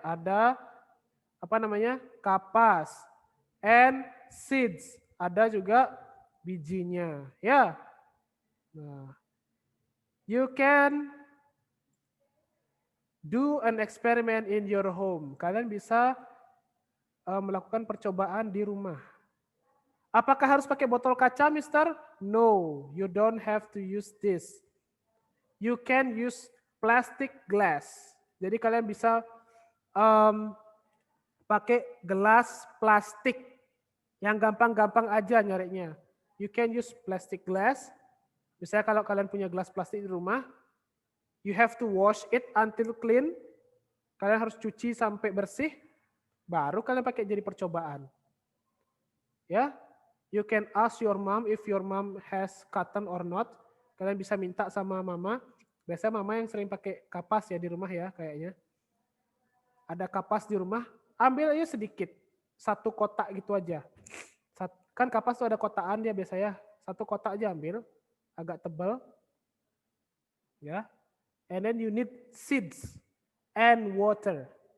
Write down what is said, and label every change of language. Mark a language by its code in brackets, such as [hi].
[id] Ada apa namanya? Kapas. And seeds. Ada juga bijinya. Ya. [en] Nah, you can do an experiment in your home. [id] Kalian bisa melakukan percobaan di rumah. Apakah harus pakai botol kaca, Mister? [en] No, you don't have to use this. You can use plastic glass. [id] Jadi kalian bisa pakai gelas plastik yang gampang-gampang aja nyarinya. [en] You can use plastic glass. [id] Misalnya kalau kalian punya gelas plastik di rumah, [en] you have to wash it until clean. [id] Kalian harus cuci sampai bersih, baru kalian pakai jadi percobaan. [en] Ya, you can ask your mom if your mom has cotton or not. [id] Kalian bisa minta sama mama. Biasanya mama yang sering pakai kapas ya di rumah ya kayaknya. Ada kapas di rumah, ambil aja sedikit. 1 kotak gitu aja. Kan kapas tuh ada kotaan dia biasanya. 1 kotak aja ambil, agak tebal. Ya. [en] And then you need seeds and water.